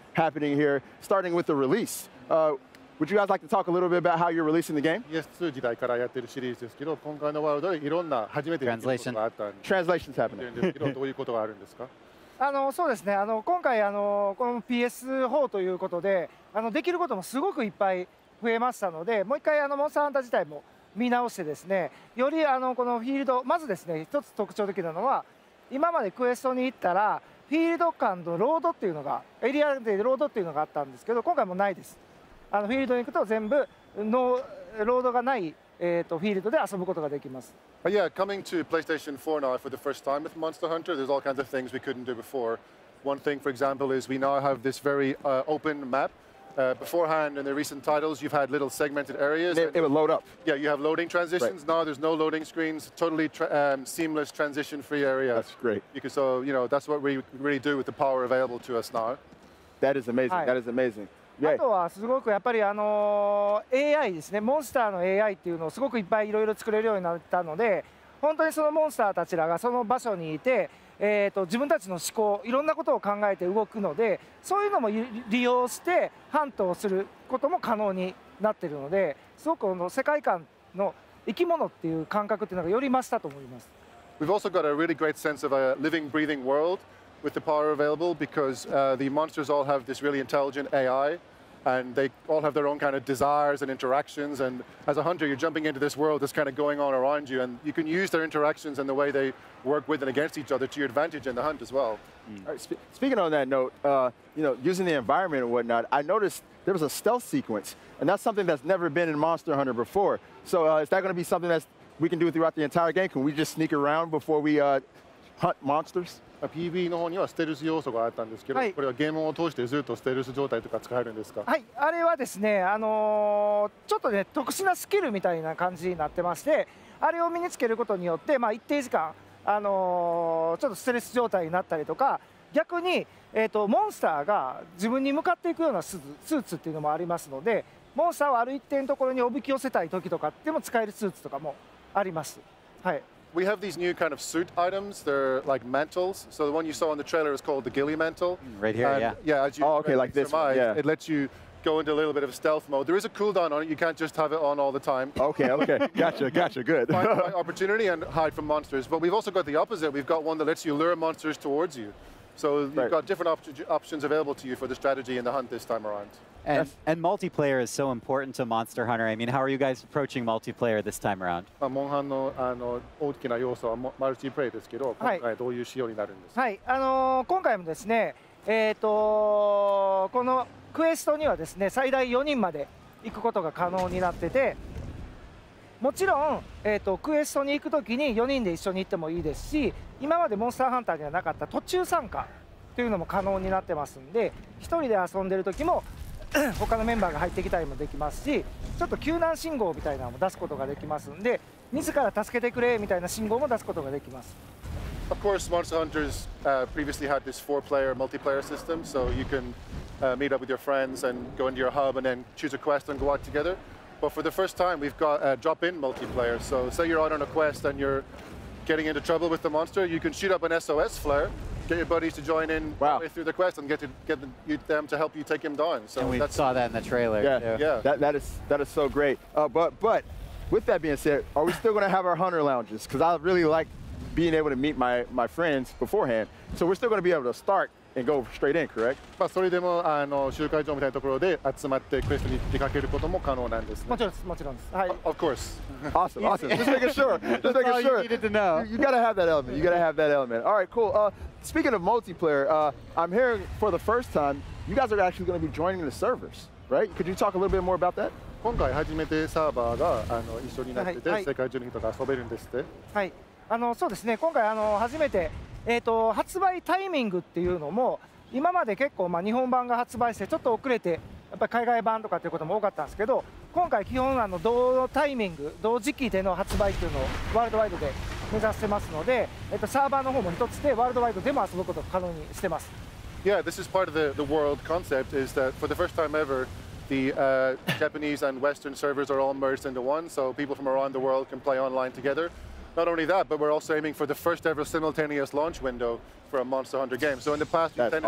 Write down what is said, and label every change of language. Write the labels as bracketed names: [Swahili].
[English] happening here, starting with the release. Would you guys like to talk a little bit about how you're releasing the game? [Japanese] PS2 時代からやってるシリーズですけど、今回のワールドでいろんな初めてやることがあったんで、 [English] Translation's happening. [Japanese] どういうことがあるんですか？そうですね。今回この PS4 ということで、できることもすごくいっぱい増えましたので、もう一回モンスターハンター自体も見直してですね、よりこのフィールド、まずですね、一つ特徴的なのは、今までクエストに行ったらフィールド間のロードっていうのが、エリアでロードっていうのがあったんですけど、今回もないです。フィールドに行くと全部ロードがない、フィールドで遊ぶことができます。 [English] Yeah, coming to PlayStation 4 now for the first time with Monster Hunter, there's all kinds of things we couldn't do before. One thing, for example, is we now have this very open map. Beforehand, in the recent titles, you've had little segmented areas. It would load up. Yeah, you have loading transitions. Right. Now there's no loading screens. Totally seamless, transition-free area. That's great. So, that's what we really do with the power available to us now. That is amazing. That is amazing. あとはすごくやっぱりAI ですね、モンスターの AI っていうのをすごくいっぱいいろいろ作れるようになったので、本当にそのモンスターたちらがその場所にいて、自分たちの思考、いろんなことを考えて動くので、そういうのも利用してハントをすることも可能になっているので、すごく世界観の生き物っていう感覚っていうのがより増したと思います。 We've also got a really great sense of a living, breathing world with the power available because the monsters all have this really intelligent AI. And they all have their own kind of desires and interactions. And as a hunter, you're jumping into this world that's kind of going on around you. And you can use their interactions and the way they work with and against each other to your advantage in the hunt as well. All right, speaking on that note, using the environment and whatnot, I noticed there was a stealth sequence. And that's something that's never been in Monster Hunter before. So is that going to be something that we can do throughout the entire game? Can we just sneak around before we hunt monsters? [Japanese] PV の方にはステルス要素があったんですけど、これはゲームを通してずっとステルス状態とか使えるんですか？はい、あれはですね、ちょっとね特殊なスキルみたいな感じになってまして、あれを身につけることによって、一定時間ちょっとステルス状態になったりとか、逆にモンスターが自分に向かっていくようなスーツっていうのもありますので、モンスターをある一定のところにおびき寄せたい時とかでも使えるスーツとかもあります。はい。 [English] We have these new kind of suit items. They're like mantles. So the one you saw in the trailer is called the ghillie mantle. Right here, and, yeah. As you like this one, yeah. It lets you go into a little bit of stealth mode. There is a cooldown on it. You can't just have it on all the time. Okay, gotcha, good. Find the right opportunity and hide from monsters. But we've also got the opposite. We've got one that lets you lure monsters towards you. So you've got different options available to you for the strategy and the hunt this time around. And multiplayer is so important to Monster Hunter. I mean, how are you guys approaching multiplayer this time around? [Japanese] モンハンの大きな要素はマルチプレイですけど、今回どういう仕様になるんですか？はい、今回もですね、このクエストにはですね、最大4人まで行くことが可能になってて、もちろん、クエストに行くときに4人で一緒に行ってもいいですし、今までモンスターハンターにはなかった途中参加というのも可能になってますんで、1人で遊んでる時も他のメンバーが入ってきたりもできますし、ちょっと救難信号みたいなのも出すことができますんで、自ら助けてくれみたいな信号も出すことができます。 [English] Of course, Monster Hunters previously had this 4-player multiplayer system, so you can meet up with your friends and go into your hub and then choose a quest and go out together. But for the first time, we've got drop-in multiplayer. So say you're out on a quest and you're getting into trouble with the monster, you can shoot up an SOS flare, get your buddies to join in through the quest and get them to help you take him down. So and we saw that in the trailer. Yeah. That is so great. But with that being said, are we still going to have our hunter lounges? Because I really like being able to meet my friends beforehand. So we're still going to be able to start and go straight in, correct? [Japanese] それでも集会場みたいなところで集まってクエストに出かけることも可能なんですね。もちろんです、もちろんです。はい。 [English] Of course. Awesome. Just making sure. Just making sure. You needed to know. You gotta have that element. You gotta have that element. All right, cool. Speaking of multiplayer, I'm hearing for the first time you guys are actually going to be joining the servers, right? Could you talk a little bit more about that? [Japanese] 今回初めてサーバーが一緒になってて、世界中の人が遊べるんですって。はい。そうですね。今回初めて発売タイミングっていうのも今まで結構日本版が発売してちょっと遅れてやっぱり海外版とかっていうことも多かったんですけど、今回基本同タイミング同時期での発売っていうのをワールドワイドで目指してますので、サーバーの方も一つでワールドワイドでも遊ぶことを可能にしてます。 [English] Yeah, this is part of the world concept is that for the first time ever, the Japanese and Western servers are all merged into one, so people from around the world can play online together. Not only that, but we're also aiming for the first ever simultaneous launch window for a Monster Hunter game. So in the past, we That's tended